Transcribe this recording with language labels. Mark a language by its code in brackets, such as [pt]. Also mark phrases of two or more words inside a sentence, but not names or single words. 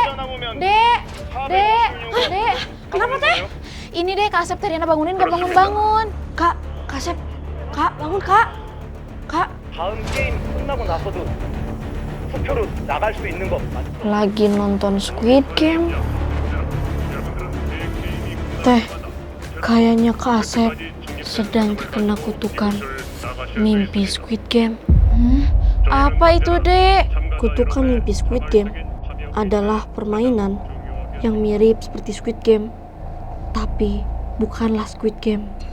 [id] Dek, Dek, Dek, kenapa teh? Ini deh Kak Asep tadi Riana bangunin gak bangun-bangun. Kak Asep, Kak bangun Kak. Kak. [ko] 다음 게임 끝나고 나서도 투표로 나갈 수 있는 거 맞죠? [id] Lagi nonton Squid Game. Teh, kayaknya Kak Asep sedang terkena kutukan mimpi Squid Game. Apa itu, Dek? Kutukan mimpi Squid Game adalah permainan yang mirip seperti Squid Game, tapi bukanlah Squid Game.